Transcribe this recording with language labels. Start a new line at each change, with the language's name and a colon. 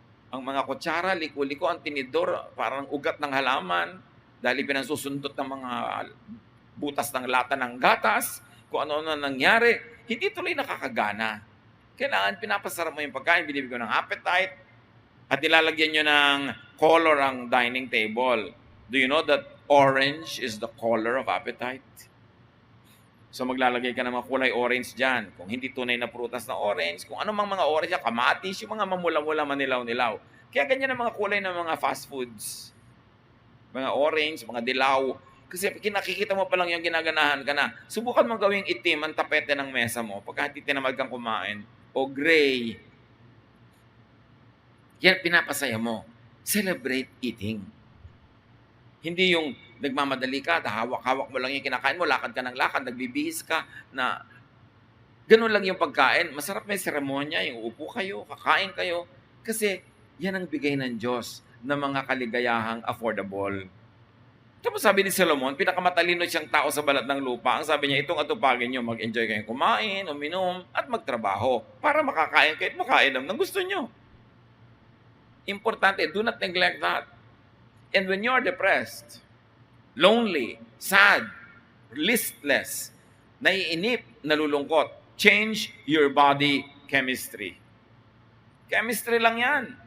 Filipino: Ang mga kutsara, liko-liko, ang tinidor, parang ugat ng halaman, dahil pinansusundot ng mga butas ng lata ng gatas, kung ano-ano nangyari, hindi tuloy nakakagana. Kailangan pinapasarap mo yung pagkain, binibigyan ng appetite, at nilalagyan nyo ng color ang dining table.
English: Do you know that orange is the color of appetite?
Filipino: So maglalagay ka ng mga kulay orange dyan. Kung hindi tunay na prutas na orange, kung ano mang mga orange, kamatis, yung mga mamula-mula, manilaw-nilaw. Kaya ganyan ang mga kulay ng mga fast foods. Mga orange, mga dilaw. Kasi nakikita mo pa lang yung ginaganahan ka na. Subukan mong gawing itim ang tapete ng mesa mo pagka tinamad kang kumain. O gray. Yan, pinapasaya mo.
English: Celebrate eating.
Filipino: Hindi yung nagmamadali ka, hawak-hawak mo lang yung kinakain mo, lakad ka ng lakad, nagbibihis ka, na ganun lang yung pagkain. Masarap may seremonya, yung upo kayo, kakain kayo. Kasi yan ang bigay ng Diyos na mga kaligayahang affordable. Tapos sabi ni Solomon, pinakamatalino siyang tao sa balat ng lupa. Ang sabi niya, itong atupagin nyo, mag-enjoy kayong kumain, uminom, at magtrabaho para makakain kayo at makainom ng gusto nyo.
English: Importante, do not neglect that. And when you're depressed, lonely, sad, listless,
Filipino: naiinip, nalulungkot,
English: change your body chemistry. Chemistry
Filipino: lang yan.